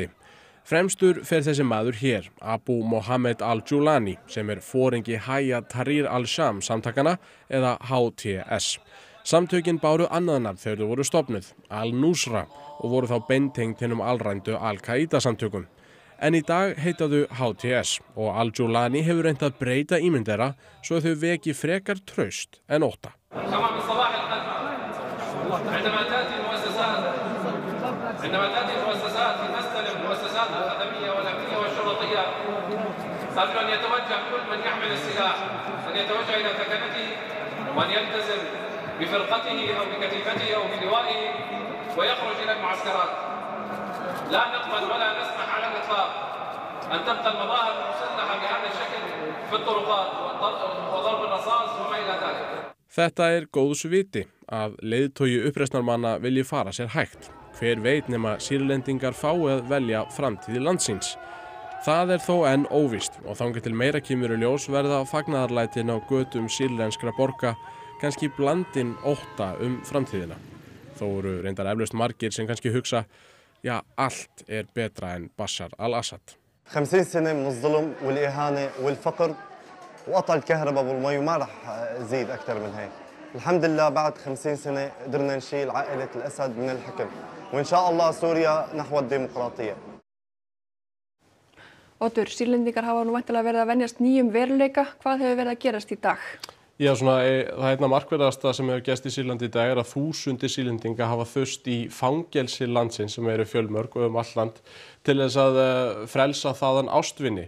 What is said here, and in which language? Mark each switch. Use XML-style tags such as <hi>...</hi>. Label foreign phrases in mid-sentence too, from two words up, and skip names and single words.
<is>Fremstur fer þessi maður hér, Abu Mohammed al-Julani, sem foringi Hayat Tahrir al-Sham samtakana eða HTS. Samtökin báru annað nafn þegar þau voru stofnuð, al-Nusra, og voru þá beintengd hinum alrændu Al-Qaida samtökum. En í dag heita þau HTS og al-Julani hefur reynt að breyta ímynd þeirra svo þau veki frekar traust en ótta.</is> <ar>أرجو أن يتوجه كل من يحمل السلاح أن يتوجه إلى ثكنته وأن يلتزم بفرقته أو بكتيبته أو بلوائه ويخرج إلى المعسكرات. لا نقبل ولا نسمح على الإطلاق أن تبقى المظاهر المسلحة بهذا الشكل في الطرقات وضرب الرصاص وما إلى ذلك.</ar> <is>Þetta góðs viti að leiðtogi uppreisnarmanna vilji fara sér hægt. Hver veit nema Sýrlendingar fái að velja framtíð landsins. Það þó enn óvíst og þangað til meira kemur í ljós verða fagnaðarlætin á götum sýrlenskra borga kannski blandin ótta framtíðina. Þó eru reyndar eflaust margir sem kannski hugsa, já, allt betra en Bashar al-Assad.</is> <ar>50 سنة من الظلم والإهانة والفقر وقطع الكهرباء والمي وما رح زيد أكثر من هيك. الحمد لله بعد 50 سنة قدرنا نشيل عائلة الأسد من الحكم وإن شاء الله سوريا نحو الديمقراطية.</ar> <is>Oddur, Sýrlendingar hafa nú væntanlega verið að venjast nýjum veruleika. Hvað hefur verið að gerast í dag? Já, það einna markverðasta sem hefur gerst í Sýrlandi í dag að þúsundir Sýrlendinga hafa þurft í fangelsi landsins sem eru fjölmörg og allt land til þess að frelsa þaðan ástvini.</is>